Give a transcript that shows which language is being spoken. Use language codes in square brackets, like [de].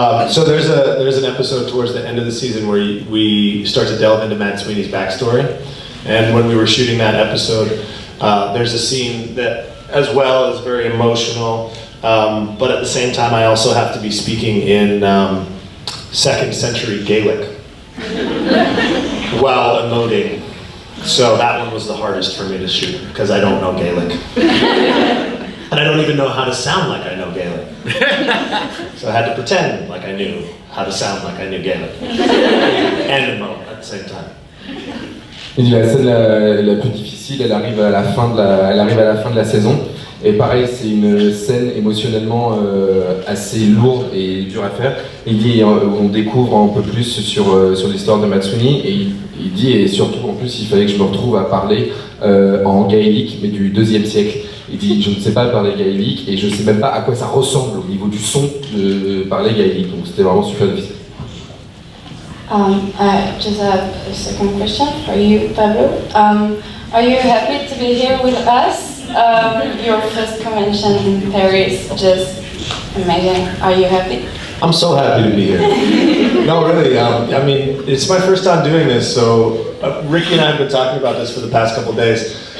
[en] So there's an episode towards the end of the season where we start to delve into Matt Sweeney's backstory, and when we were shooting that episode, there's a scene that as well is very emotional, but at the same time I also have to be speaking in 2nd century Gaelic while emoting. So that one was the hardest for me to shoot because I don't know Gaelic. And I don't even know how to sound like I know Gaelic. So I had to pretend like I knew how to sound like I knew Gaelic. And emote at the same time. [fr] Il dit la scène la plus difficile, elle arrive à la fin de la saison. Et pareil, c'est une scène émotionnellement assez lourde et dure à faire. Il dit, on découvre un peu plus sur l'histoire de Matt Sweeney, et il dit, et surtout en plus, il fallait que je me retrouve à parler en gaélique, mais du 2e siècle. Il dit, je ne sais pas parler gaélique, et je ne sais même pas à quoi ça ressemble au niveau du son de parler gaélique. Donc c'était vraiment super difficile. [en] I just have a second question for you, Pablo. Are you happy to be here with us? Your first convention in Paris, just amazing. Are you happy? I'm so happy to be here. No, really, I mean, it's my first time doing this, so Ricky and I have been talking about this for the past couple of days.